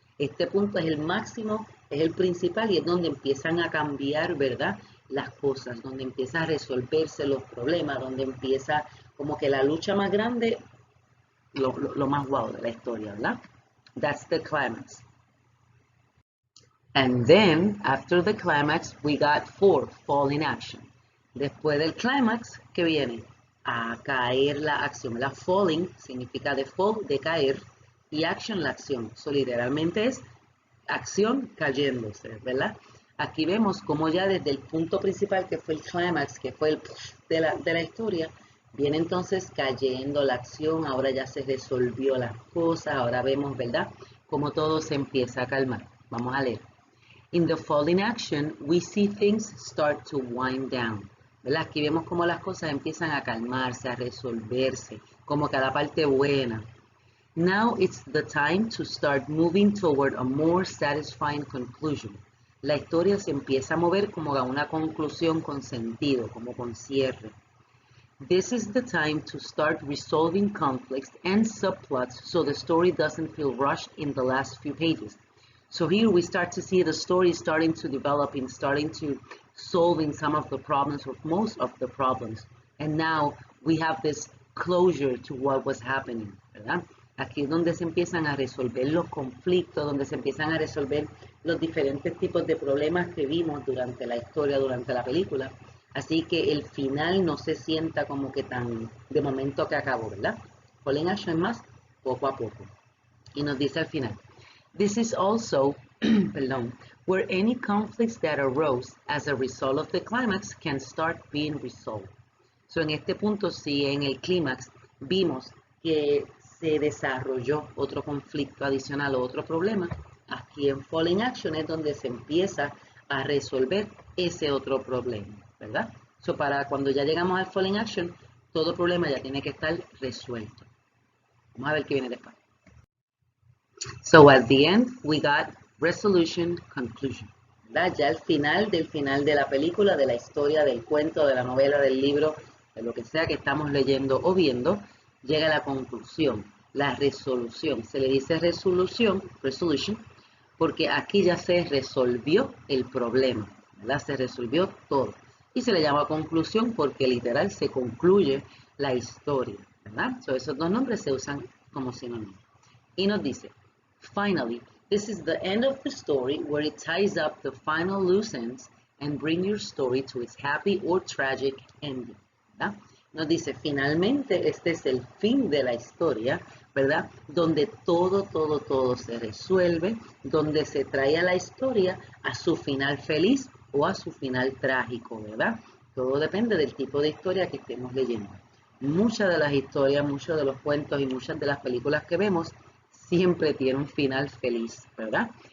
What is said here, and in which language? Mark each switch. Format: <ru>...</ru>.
<es>Este punto es el máximo, es el principal y es donde empiezan a cambiar, ¿verdad? Las cosas, donde empiezan a resolverse los problemas, donde empieza como que la lucha más grande, lo más guau de la historia, ¿verdad?</es> <en>That's the climax. And then, after the climax, we got fall in action.</en> <es>Después del climax, ¿qué viene? A caer la acción. La falling significa de fall, de caer, y action, la acción. Eso literalmente es acción cayéndose, ¿verdad? Aquí vemos como ya desde el punto principal, que fue el clímax, que fue el de la historia, viene entonces cayendo la acción, ahora ya se resolvió las cosas, ahora vemos, ¿verdad?, cómo todo se empieza a calmar. Vamos a leer.</es> <en>In the falling action, we see things start to wind down.</en> <es>¿Verdad? Aquí vemos cómo las cosas empiezan a calmarse, a resolverse, como que a la parte buena.</es> <en>Now it's the time to start moving toward a more satisfying conclusion.</en> <es>La historia se empieza a mover como a una conclusión con sentido, como con cierre.</es> <en>This is the time to start resolving conflicts and subplots so the story doesn't feel rushed in the last few pages. So here we start to see the story starting to develop and starting to solving some of the problems, or most of the problems. And now we have this closure to what was happening, ¿verdad?</en> <es>Aquí es donde se empiezan a resolver los conflictos, donde se empiezan a resolver los diferentes tipos de problemas que vimos durante la historia, durante la película. Así que el final no se sienta como que tan de momento que acabó, ¿verdad? Falling action más poco a poco.</es> <en>Y nos dice al final, this is also, perdón, where any conflicts that arose as a result of the climax can start being resolved.</en> <es>So en este punto, sí, en el clímax, vimos que se desarrolló otro conflicto adicional o otro problema. Aquí en Falling Action es donde se empieza a resolver ese otro problema, ¿verdad? So para cuando ya llegamos al Falling Action, todo problema ya tiene que estar resuelto. Vamos a ver qué viene después.</es> <en>So at the end, we got resolution, conclusion.</en> <es>¿Verdad? Ya al final de la película, de la historia, del cuento, de la novela, del libro, de lo que sea que estamos leyendo o viendo, llega la conclusión, la resolución. Se le dice resolution, porque aquí ya se resolvió el problema, ¿verdad? Se resolvió todo. Y se le llama conclusión porque literal se concluye la historia, ¿verdad? So, esos dos nombres se usan como sinónimos.</es> <en>Y nos dice, finally, this is the end of the story where it ties up the final loose ends and bring your story to its happy or tragic ending, ¿verdad?</en> <es>Nos dice, finalmente, este es el fin de la historia, ¿verdad? Donde todo se resuelve, donde se trae a la historia a su final feliz o a su final trágico, ¿verdad? Todo depende del tipo de historia que estemos leyendo. Muchas de las historias, muchos de los cuentos y muchas de las películas que vemos siempre tienen un final feliz, ¿verdad?</es>